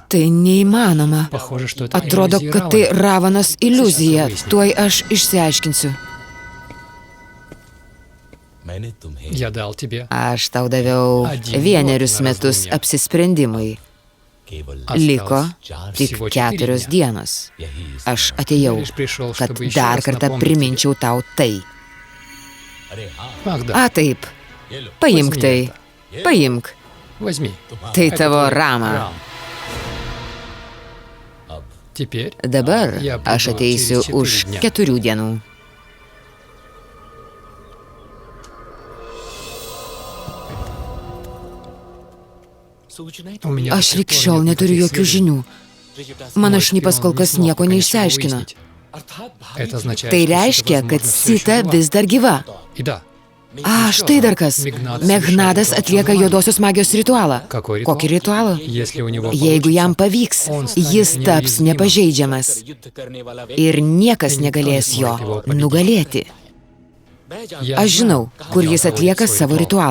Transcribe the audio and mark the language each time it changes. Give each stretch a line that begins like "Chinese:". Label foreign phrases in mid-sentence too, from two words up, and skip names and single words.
Lithuanian: Tai neįmanoma.
Russian: Похоже, что это
Lithuanian: Atrodo,
Russian: иллюзия
Lithuanian: kad tai
Russian: Равана.
Lithuanian: Ravanos iliuzija. Tuoj aš išsiaiškinsiu.
Russian: Я дал тебе
Lithuanian: Aš tau daviau 1 metus apsisprendimui. Liko tik 4 dienos. Aš atėjau,
Russian: лишь пришел,
Lithuanian: kad
Russian: чтобы еще
Lithuanian: dar
Russian: раз
Lithuanian: kartą
Russian: напомнить
Lithuanian: priminčiau tau tai.
Russian: тебе. Ах, да.
Lithuanian: A taip, paimk
Russian: Возьми
Lithuanian: tai.
Russian: это.
Lithuanian: Paimk.
Russian: Возьми.
Lithuanian: Tai
Russian: Это
Lithuanian: tavo
Russian: твой
Lithuanian: Rama.
Russian: Рам. Теперь
Lithuanian: Dabar
Russian: я
Lithuanian: aš
Russian: приду
Lithuanian: ateisiu
Russian: через
Lithuanian: už
Russian: 4 дня.
Lithuanian: 4 dienų.
Russian: У меня
Lithuanian: Aš
Russian: до сих
Lithuanian: lik
Russian: пор
Lithuanian: šiol
Russian: нет
Lithuanian: neturiu
Russian: никаких
Lithuanian: jokių
Russian: сведений.
Lithuanian: žinių. Mano
Russian: Мой
Lithuanian: šnipas
Russian: шпион
Lithuanian: kol
Russian: не
Lithuanian: kas
Russian: смог
Lithuanian: nieko
Russian: пока ничего
Lithuanian: neišsiaiškino.
Russian: выяснить. Это означает,
Lithuanian: Tai
Russian: что
Lithuanian: reiškia,
Russian: Сита,
Lithuanian: kad
Russian: возможно, всё
Lithuanian: Sita
Russian: еще жива.
Lithuanian: vis dar gyva.
Russian: И да.
Lithuanian: A, štai dar kas. Megnadas atlieka juodosios magijos ritualą.
Russian: Какой ритуал?
Lithuanian: Kokį ritualą?
Russian: Если у него
Lithuanian: Jeigu jam
Russian: получится,
Lithuanian: pavyks, jis taps nepažeidžiamas ir niekas negalės jo nugalėti.
Russian: я
Lithuanian: Aš žinau, kur jis
Russian: проводит
Lithuanian: atlieka
Russian: свой
Lithuanian: savo
Russian: ритуал.